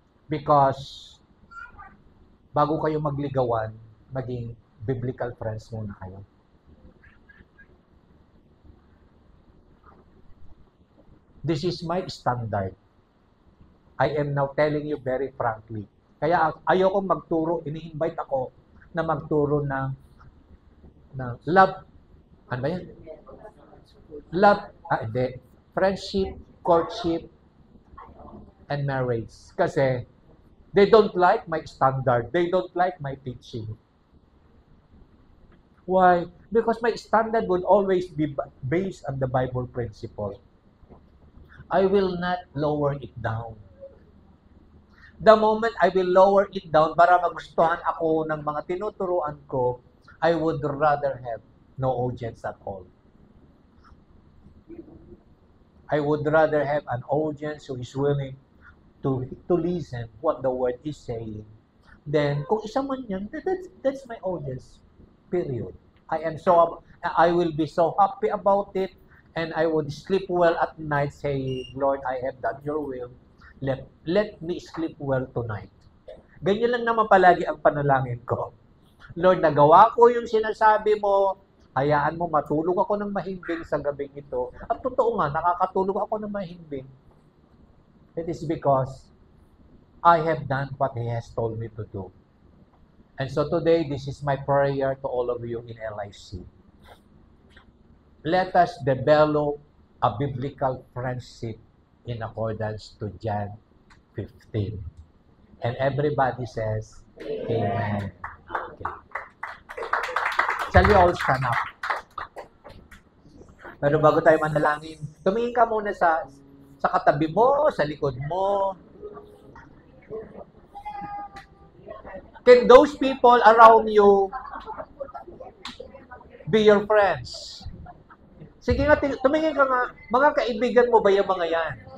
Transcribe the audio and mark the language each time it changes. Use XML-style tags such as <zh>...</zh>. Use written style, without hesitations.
<tl>Because bago kayo magligawan, maging biblical friends muna kayo.</tl> <en>This is my standard. I am now telling you very frankly.</en> <tl>Kaya ayoko magturo, ini-invite ako na magturo ng love. Ano ba yan? Love, hindi.</tl> <en>Friendship, courtship, and marriage. Kasi they don't like my standard. They don't like my teaching. Why? Because my standard would always be based on the Bible principle. I will not lower it down. The moment I will lower it down</en> <tl>para magustuhan ako ng mga tinuturuan ko,</tl> <en>I would rather have no audience at all. I would rather have an audience who is willing to listen what the word is saying. Then,</en> <tl>kung isa man yan,</tl> <en>that's my audience. Period. I will be so happy about it, and I would sleep well at night saying, Lord, I have done your will. Let me sleep well tonight.</en> <tl>Ganyan lang naman palagi ang panalangin ko. Lord, nagawa ko yung sinasabi mo, hayaan mo matulog ako ng mahimbing sa gabing ito. At totoo nga, nakakatulog ako ng mahimbing.</tl> <en>It is because I have done what He has told me to do. And so today, this is my prayer to all of you in LIC. Let us develop a biblical friendship in accordance to John 15. And everybody says, Amen. Okay. Shall we all stand up?</en> <tl>Pero bago tayo manalangin, tumingin ka muna sa katabi mo, sa likod mo.</tl> <en>Can those people around you be your friends?</en> <tl>Sige nga, tumingin ka nga. Mga kaibigan mo ba yung mga yan?</tl>